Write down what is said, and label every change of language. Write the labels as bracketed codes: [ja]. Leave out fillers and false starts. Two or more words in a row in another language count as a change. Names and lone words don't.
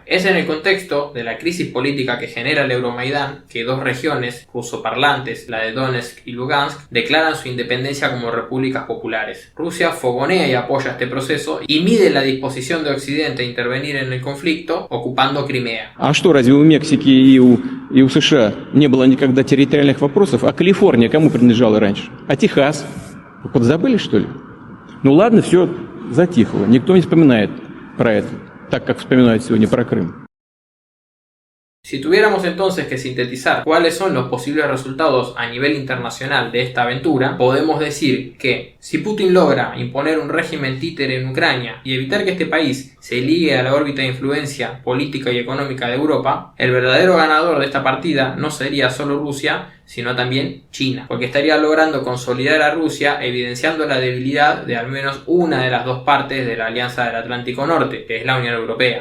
[es] Es en el contexto de la crisis política que genera el Euromaidán que dos regiones rusoparlantes, la de Donetsk y Lugansk, declaran su independencia como repúblicas populares. Rusia fogonea y apoya este proceso y mide la disposición de Occidente a intervenir en el conflicto ocupando Crimea. [ru] А что, разве у Мексики и у США не было никогда территориальных вопросов? А Калифорния кому принадлежала раньше? А Техас? Вы подзабыли, что ли? Ну ладно, все затихло. Никто не вспоминает про это, так как вспоминают сегодня про Крым. [es] Si tuviéramos entonces que sintetizar cuáles son los posibles resultados a nivel internacional de esta aventura, podemos decir que si Putin logra imponer un régimen títere en Ucrania y evitar que este país se ligue a la órbita de influencia política y económica de Europa, el verdadero ganador de esta partida no sería solo Rusia, sino también China, porque estaría logrando consolidar a Rusia, evidenciando la debilidad de al menos una de las dos partes de la Alianza del Atlántico Norte, que es la Unión Europea.